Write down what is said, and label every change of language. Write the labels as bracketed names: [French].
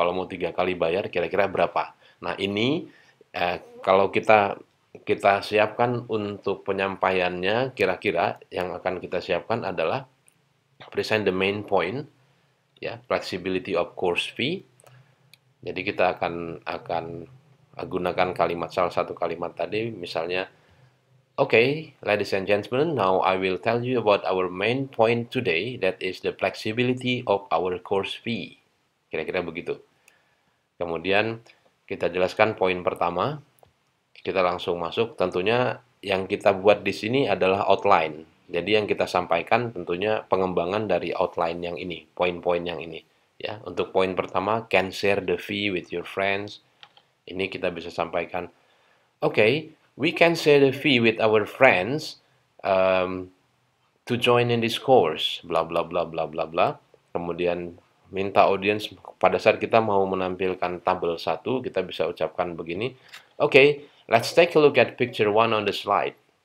[Indonesian] Kalau mau 3 kali bayar kira-kira berapa. Nah, ini kalau kita siapkan untuk penyampaiannya, kira-kira yang akan kita siapkan adalah [English] present the main point, [Indonesian] ya, [English] flexibility of course fee. [Indonesian] Jadi kita akan gunakan salah satu kalimat tadi, misalnya, [English] Okay, ladies and gentlemen, now I will tell you about our main point today, that is the flexibility of our course fee. [Indonesian] Kira-kira begitu. Kemudian kita jelaskan poin pertama, kita langsung masuk. Tentunya yang kita buat di sini adalah outline. Jadi yang kita sampaikan tentunya pengembangan dari outline yang ini, poin-poin yang ini. Ya, untuk poin pertama, [English] can share the fee with your friends. [Indonesian] Ini kita bisa sampaikan. [English] Okay, we can share the fee with our friends to join in this course, bla bla bla bla bla bla. [Indonesian] Kemudian minta audiens pada saat kita mau menampilkan tabel 1, kita bisa ucapkan begini. [English] Okay, let's take a look at picture 1 on the slide.